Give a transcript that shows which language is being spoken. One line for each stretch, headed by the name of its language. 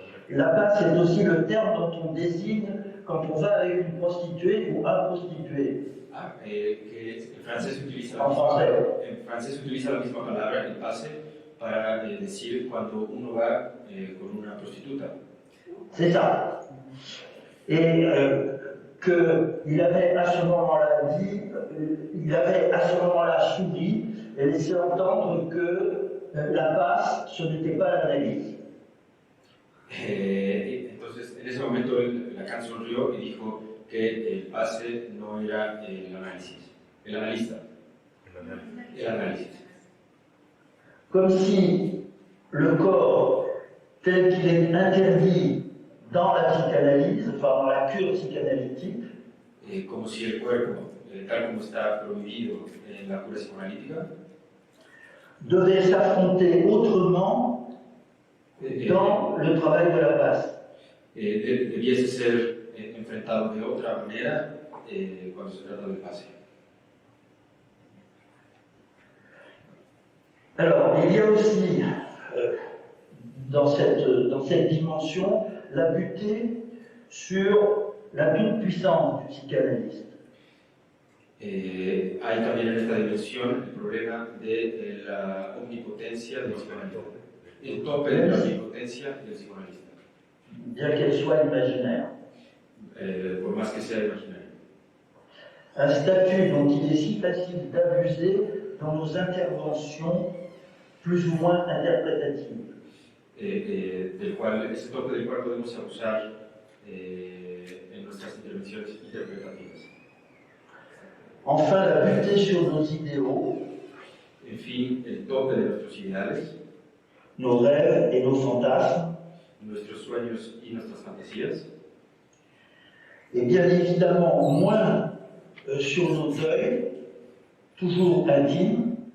French: la passe est aussi le terme dont on désigne quand on va avec une prostituée ou un prostitué.
Spanish: que en francés utiliza la misma palabra, el pase, para decir cuando uno va con una prostituta.
French: C'est ça. Et qu'il avait à ce moment-là dit, il avait à ce moment-là souri et laissé entendre que la passe, ce n'était pas l'analyse.
Spanish: Entonces, en ese momento Lacan sonrió y dijo que el pase no era el análisis, el analista, el análisis.
French: Comme si le corps, tel qu'il est interdit dans la psychanalyse, enfin dans la cure psychanalytique,
Spanish: Como si el cuerpo, tal como está prohibido en la cura psicoanalítica,
French: devaient s'affronter autrement dans le travail de la paz.
Spanish: Debiese ser enfrentado de otra manera cuando se trata del pase.
French: Alors, il y a aussi dans cette dimension la butée sur la toute-puissance du psychanalyste.
Spanish: Hay también en esta dimensión el problema de la omnipotencia del psicoanalista, el tope de la omnipotencia del psicoanalista,
French: Bien qu'elle soit imaginaire.
Spanish: por más que sea imaginario.
French: Un statut dont il est si facile d'abuser dans nos interventions plus ou moins interprétatives.
Spanish: Ese tope del cual podemos abusar en nuestras intervenciones interpretativas.
French: Enfin, la butée sur nos idéaux,
Spanish: En fin, el tope de nuestros ideales,
French: nos rêves et nos fantasmes,
Spanish: nuestros sueños y nuestras fantasías,
French: et bien évidemment moins sur nos deuils, toujours intimes,